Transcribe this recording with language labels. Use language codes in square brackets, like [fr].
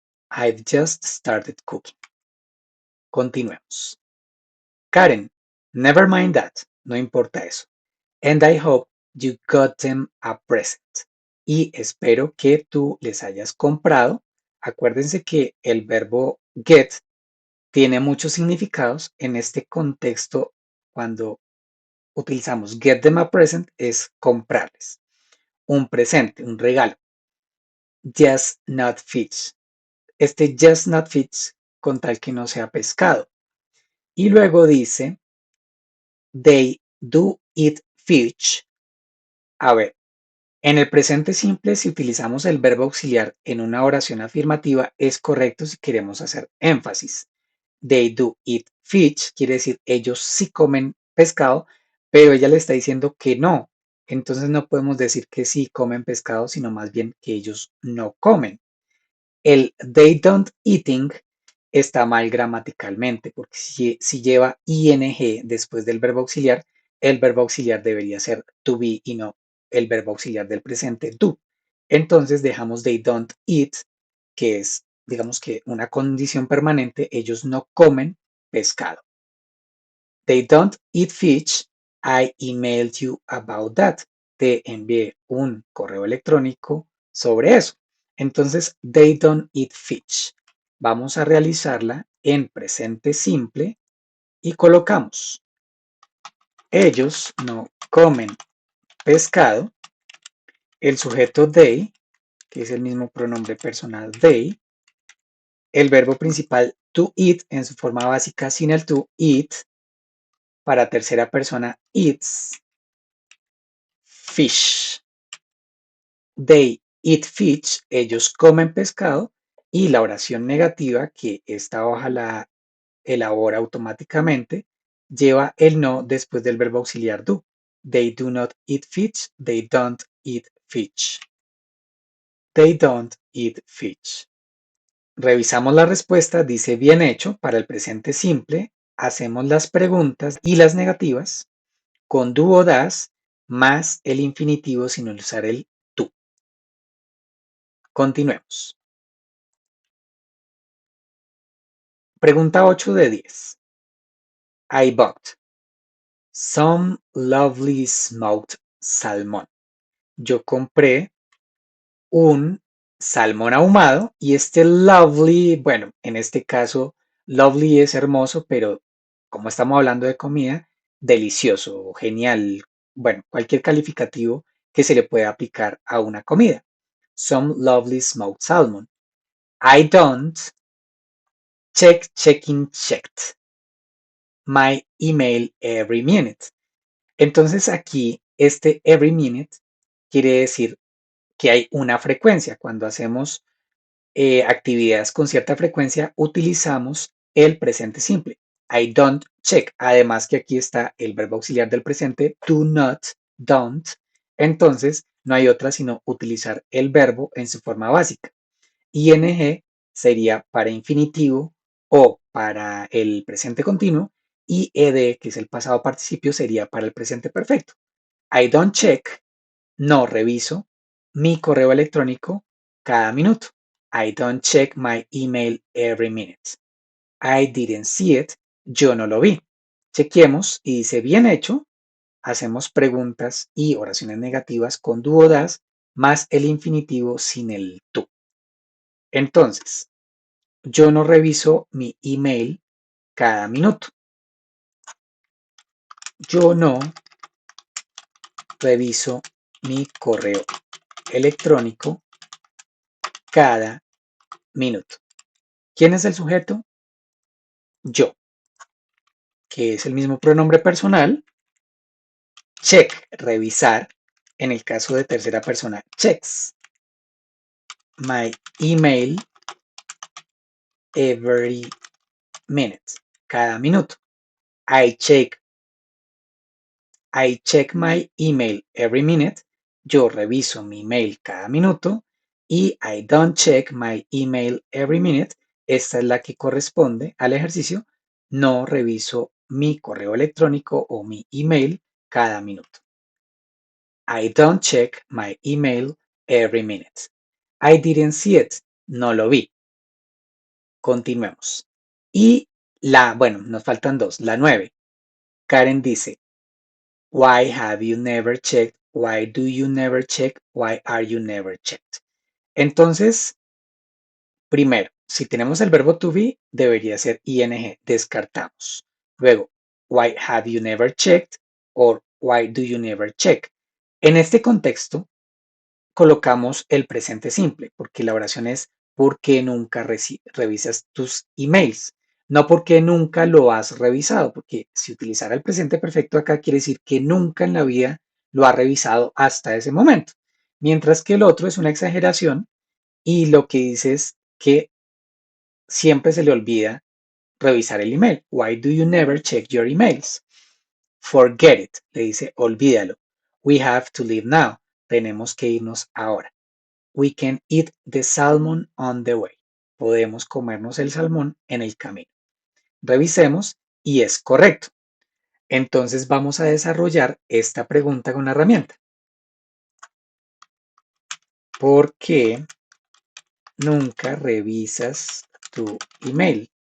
[en] I've just started cooking. [es] Continuemos. [en] Karen, never mind that. [es] No importa eso. [en] And I hope you got them a present. [es] Y espero que tú les hayas comprado. Acuérdense que el verbo get tiene muchos significados en este contexto. Cuando utilizamos [en] get them a present [es] es comprarles un presente, un regalo. [en] Just not fish. [es] Este [en] just not fish [es] con tal que no sea pescado. Y luego dice [en] they do eat fish. [es] A ver, en el presente simple, si utilizamos el verbo auxiliar en una oración afirmativa, es correcto si queremos hacer énfasis. [en] They do eat fish, [es] quiere decir ellos sí comen pescado, pero ella le está diciendo que no. Entonces no podemos decir que sí comen pescado, sino más bien que ellos no comen. El [en] they don't eating [es] está mal gramaticalmente, porque si lleva ing después del verbo auxiliar, el verbo auxiliar debería ser to be y no el verbo auxiliar del presente do. Entonces dejamos [en] they don't eat, [es] que es, digamos que una condición permanente, ellos no comen pescado. [en] They don't eat fish. I emailed you about that. [es] Te envié un correo electrónico sobre eso. Entonces, [en] they don't eat fish. [es] Vamos a realizarla en presente simple y colocamos. Ellos no comen pescado. El sujeto they, que es el mismo pronombre personal they. El verbo principal to eat en su forma básica sin el to, eat. Para tercera persona, eats. Fish. [en] They eat fish. [es] Ellos comen pescado. Y la oración negativa, que esta hoja la elabora automáticamente, lleva el no después del verbo auxiliar do. [en] They do not eat fish. They don't eat fish. They don't eat fish. [es] Revisamos la respuesta, dice bien hecho para el presente simple. Hacemos las preguntas y las negativas con do o das más el infinitivo sin usar el tú. Continuemos. Pregunta 8 de 10. [en] I bought some lovely smoked salmon. [es] Yo compré un salmón ahumado y este lovely, bueno, en este caso lovely es hermoso, pero como estamos hablando de comida, delicioso, genial, bueno, cualquier calificativo que se le pueda aplicar a una comida. [en] Some lovely smoked salmon. I don't checked my email every minute. [es] Entonces aquí este [en] every minute [es] quiere decir que hay una frecuencia. Cuando hacemos actividades con cierta frecuencia, utilizamos el presente simple. [en] I don't check. [es] Además que aquí está el verbo auxiliar del presente, [en] do not, don't. [es] Entonces, no hay otra sino utilizar el verbo en su forma básica. ING sería para infinitivo o para el presente continuo y ed, que es el pasado participio, sería para el presente perfecto. [en] I don't check, [es] no reviso mi correo electrónico cada minuto. [en] I don't check my email every minute. I didn't see it, [es] yo no lo vi. Chequemos y dice bien hecho. Hacemos preguntas y oraciones negativas con do o das más el infinitivo sin el tú. Entonces, yo no reviso mi email cada minuto. Yo no reviso mi correo electrónico cada minuto. ¿Quién es el sujeto? Yo, que es el mismo pronombre personal. Check, revisar. En el caso de tercera persona, [en] checks my email every minute. [es] Cada minuto. [en] I check my email every minute. [es] Yo reviso mi email cada minuto. Y [en] I don't check my email every minute. [es] Esta es la que corresponde al ejercicio. No reviso mi correo electrónico o mi email cada minuto. [en] I don't check my email every minute. I didn't see it. [es] No lo vi. Continuemos. Y bueno, nos faltan dos. La 9. [en] Karen dice, why have you never checked? Why do you never check? Why are you never checked? [es] Entonces, primero, si tenemos el verbo to be, debería ser ing, descartamos. [en] Luego, why have you never checked? Or why do you never check? [es] En este contexto, colocamos el presente simple, porque la oración es ¿por qué nunca revisas tus emails? No porque nunca lo has revisado, porque si utilizara el presente perfecto acá quiere decir que nunca en la vida lo ha revisado hasta ese momento. Mientras que el otro es una exageración y lo que dice es que siempre se le olvida revisar el email. [en] Why do you never check your emails? Forget it, [es] le dice olvídalo. [en] We have to leave now. [es] Tenemos que irnos ahora. [en] We can eat the salmon on the way. [es] Podemos comernos el salmón en el camino. Revisemos y es correcto. Entonces vamos a desarrollar esta pregunta con la herramienta. ¿Por qué nunca revisas tu email?